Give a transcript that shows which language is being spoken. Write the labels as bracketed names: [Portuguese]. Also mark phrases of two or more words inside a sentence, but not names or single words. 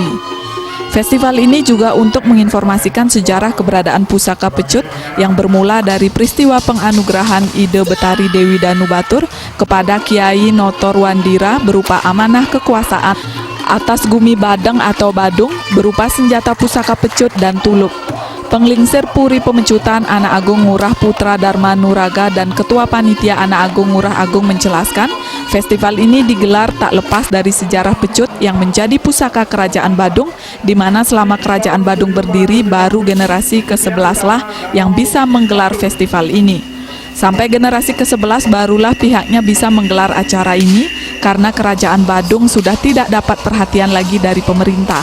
[Indonesian] Festival ini juga untuk menginformasikan sejarah keberadaan pusaka pecut yang bermula dari peristiwa penganugerahan Ide Betari Dewi Danu Batur kepada Kiai Notor Wandira berupa amanah kekuasaan atas Gumi Badeng atau Badung berupa senjata pusaka pecut dan tuluk. Penglingsir Puri Pemecutan Anak Agung Ngurah Putra Dharma Nuraga dan Ketua Panitia Anak Agung Ngurah Agung menjelaskan, festival ini digelar tak lepas dari sejarah pecut yang menjadi pusaka Kerajaan Badung, di mana selama Kerajaan Badung berdiri baru generasi ke-11 lah yang bisa menggelar festival ini. Sampai generasi ke-11 barulah pihaknya bisa menggelar acara ini karena Kerajaan Badung sudah tidak dapat perhatian lagi dari pemerintah.